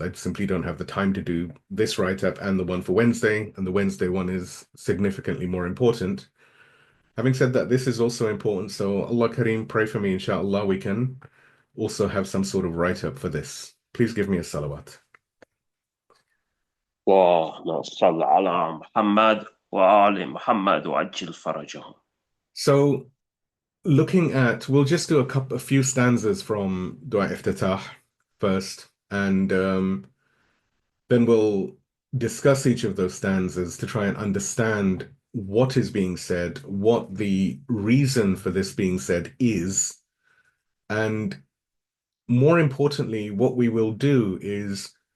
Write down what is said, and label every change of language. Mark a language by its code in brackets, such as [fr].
[en] I simply don't have the time to do this write-up and the one for Wednesday, and the Wednesday one is significantly more important. Having said that, this is also important, so Allah Kareem, pray for me, inshallah, we can also have some sort of write-up for this. Please give me a salawat. [ar] اللهم صل على محمد وآل محمد وعجل فرجهم. [en] So we'll just do a few stanzas from Dua Iftitah first, and then we'll discuss each of those stanzas to try and understand what is being said, what the reason for this being said is, and more importantly, what we will do is